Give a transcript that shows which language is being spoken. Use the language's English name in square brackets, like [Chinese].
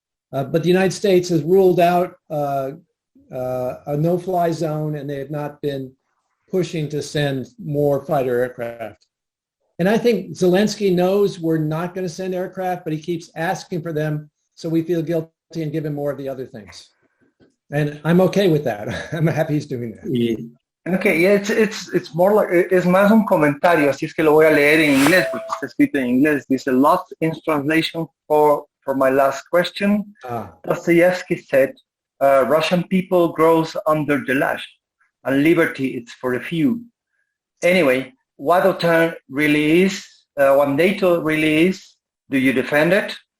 [English] But the United States has ruled out a no-fly zone, and they have not been pushing to send more fighter aircraft. And I think Zelensky knows we're not going to send aircraft, but he keeps asking for them, so we feel guilty and give him more of the other things. And I'm okay with that. I'm happy he's doing that. Yeah. Okay, yeah, it's more like, [Spanish] es más un comentario, así es que lo voy a leer en inglés, porque está escrito en inglés. [English] Dice, lost in translation for my last question. Dostoevsky said, Russian people grows under the lash, and liberty is for a few. Anyway, what OTAN really is, what NATO really is, do you defend it?